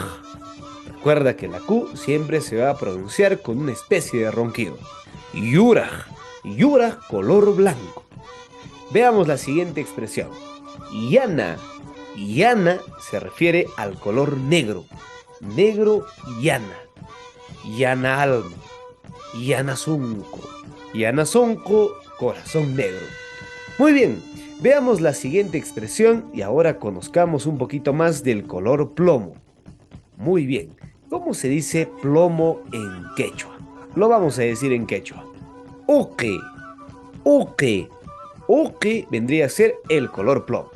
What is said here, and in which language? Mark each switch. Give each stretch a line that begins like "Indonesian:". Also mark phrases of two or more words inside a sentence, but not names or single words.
Spanish: Recuerda que la Q siempre se va a pronunciar con una especie de ronquido.
Quechua: Yuraj, yuraj
Spanish: color blanco. Veamos la siguiente expresión.
Quechua: Yana, yana
Spanish: se refiere al color negro. Negro
Quechua: yana. Yana
Spanish: alma.
Quechua: Yana sunco. Yana sonco,
Spanish: corazón negro. Muy bien, veamos la siguiente expresión y ahora conozcamos un poquito más del color plomo. Muy bien, ¿cómo se dice plomo en quechua? Lo vamos a decir en quechua.
Quechua: Oque, oque, oque
Spanish: vendría a ser el color plomo.